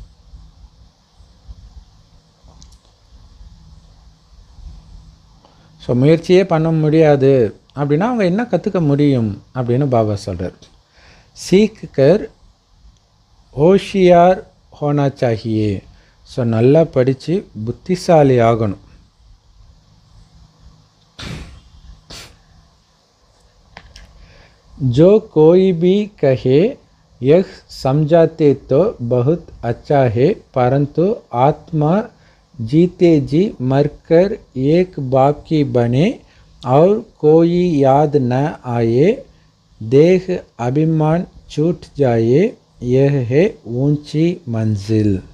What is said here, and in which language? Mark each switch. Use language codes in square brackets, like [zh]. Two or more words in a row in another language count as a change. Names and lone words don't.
[ta] ஸோ முயற்சியே பண்ண முடியாது அப்படின்னா அவங்க என்ன கற்றுக்க முடியும் அப்படின்னு பாபா சொல்கிறார். [hi] सीख कर होशियार होना चाहिए. [ta] ஸோ நல்லா படித்து புத்திசாலி ஆகணும். [hi] जो कोई भी कहे यह समझाते तो बहुत अच्छा है, परंतु आत्मा जीते जी मरकर एक बाप की बने और कोई याद न आए, देह अभिमान छूट जाए, यह है ऊंची मंजिल.